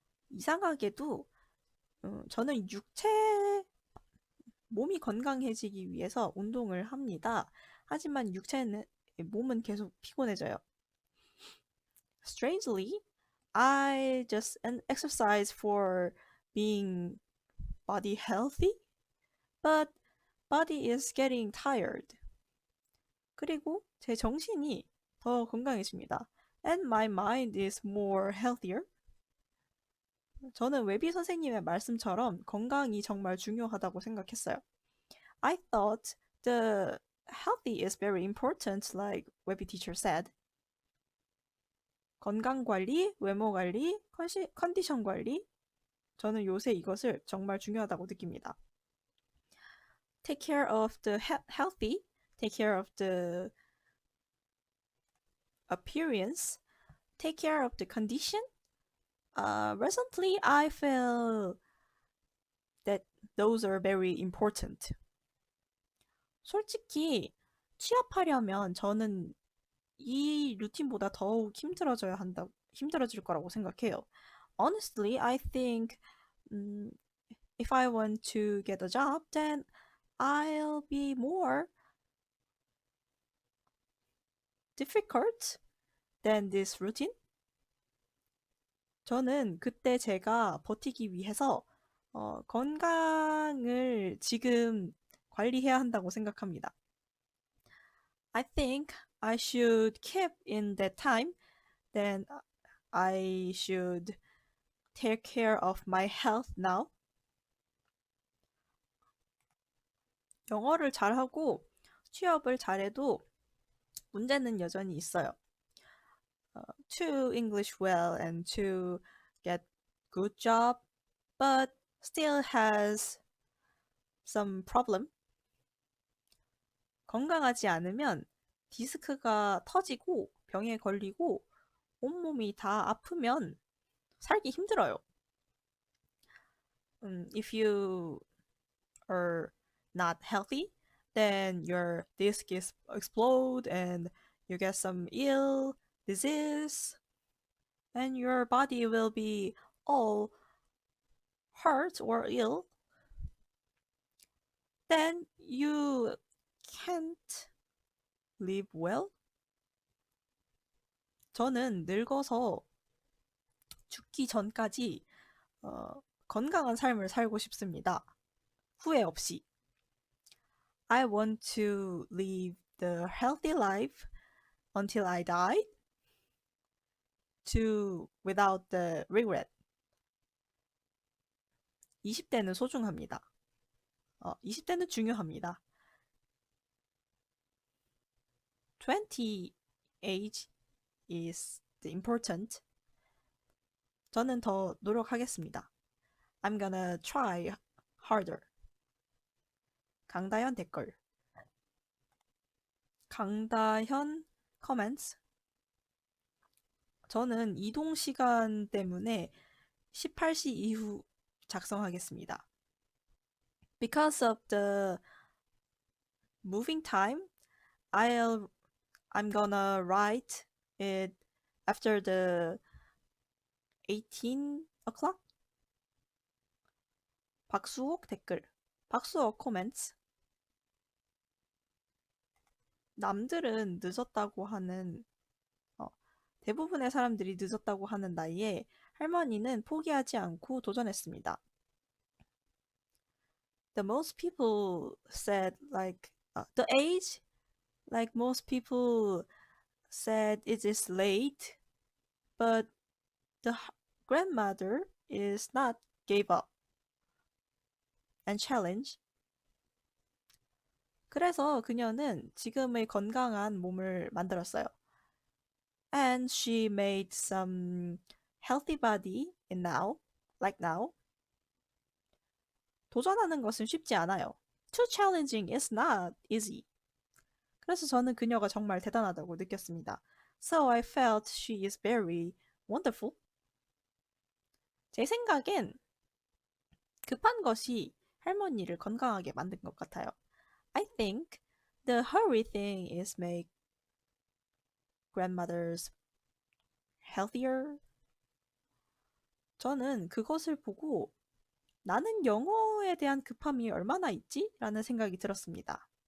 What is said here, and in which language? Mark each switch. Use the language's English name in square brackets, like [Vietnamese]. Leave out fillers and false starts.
[Korean] 이상하게도 저는 몸이 건강해지기 위해서 운동을 합니다. 하지만 몸은 계속 피곤해져요. [English] Strangely, I just exercise for being body healthy, but body is getting tired. [Korean] 그리고 제 정신이 더 건강해집니다. [English] And my mind is more healthier. [Korean] 저는 웨비 선생님의 말씀처럼 건강이 정말 중요하다고 생각했어요. [English] I thought the healthy is very important, like 웨비 teacher said. [Korean] 건강 관리, 외모 관리, 컨디션 관리. 저는 요새 이것을 정말 중요하다고 느낍니다. [English] Take care of the healthy, take care of the appearance, take care of the condition. Recently, I feel that those are very important. [Korean] 솔직히 취업하려면 저는 이 루틴보다 더욱 힘들어질 거라고 생각해요. [English] Honestly, I think if I want to get a job, then I'll be more difficult than this routine. [Korean] 저는 그때 제가 버티기 위해서 건강을 지금 관리해야 한다고 생각합니다. [English] I think I should keep in that time, then I should take care of my health now. [Korean] 영어를 잘하고 취업을 잘해도 문제는 여전히 있어요. [English] To English well and to get good job, but still has some problem. [Korean] 건강하지 않으면 디스크가 터지고 병에 걸리고 온몸이 다 아프면 살기 힘들어요. [English] If you are not healthy, then your disc is explode and you get some ill disease and your body will be all hurt or ill. Then you can't live well. [Korean] 저는 늙어서 죽기 전까지 건강한 삶을 살고 싶습니다. 후회 없이. [English] I want to live the healthy life until I die without the regret. [Korean] 20대는 소중합니다. 20대는 중요합니다. [English] 20 age is the important. [Korean] 저는 더 노력하겠습니다. [English] I'm gonna try harder. 강다현 [Korean] 댓글. [English] 강다현 comments. [Korean] 저는 이동 시간 때문에 18시 이후 작성하겠습니다. [English] Because of the moving time, I'm gonna write it after the 18 o'clock. [Korean] 박수옥 댓글. [English] 박수옥 comments. [Korean] 남들은 늦었다고 하는 대부분의 사람들이 늦었다고 하는 나이에 할머니는 포기하지 않고 도전했습니다. [English] The most people said the age, like most people said it is late, but the grandmother is not gave up and challenge. [Korean] 그래서 그녀는 지금의 건강한 몸을 만들었어요. [English] And she made some healthy body like now. [Korean] 도전하는 것은 쉽지 않아요. [English] Too challenging is not easy. [Korean] 그래서 저는 그녀가 정말 대단하다고 느꼈습니다. [English] So I felt she is very wonderful. [Korean] 제 생각엔 급한 것이 할머니를 건강하게 만든 것 같아요. [English] I think the hurry thing is make grandmothers healthier. [Korean] 저는 그것을 보고 나는 영어에 대한 급함이 얼마나 있지? 라는 생각이 들었습니다.